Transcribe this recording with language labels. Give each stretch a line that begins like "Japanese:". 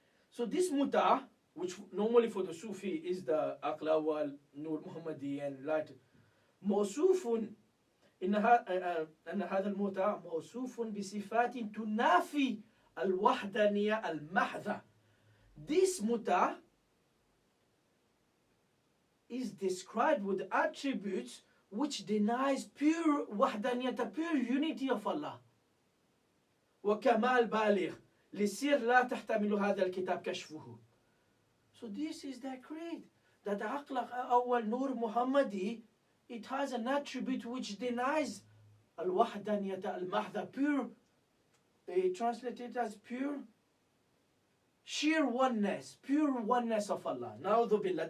English: So this muta, which normally for the Sufi is the aqla wal, Nur Muhammadi and light,
Arabic: موصوف أن هذا المتع موصوف بصفات تنافي الوحدانية المحضة.
English: This muta is described with attributes which denies pure wahdaniyat, the pure unity of Allah.
Arabic: وكمال بالغ لسر لا تحتمل هذا الكتاب كشفه.
English: So this is the creed that the aqla awal Nur Muhammadi, it has an attribute which denies al-wahdaniyat al-mahdha, pure, translated as pure, sheer oneness, pure oneness of Allah. Na'udhu billah.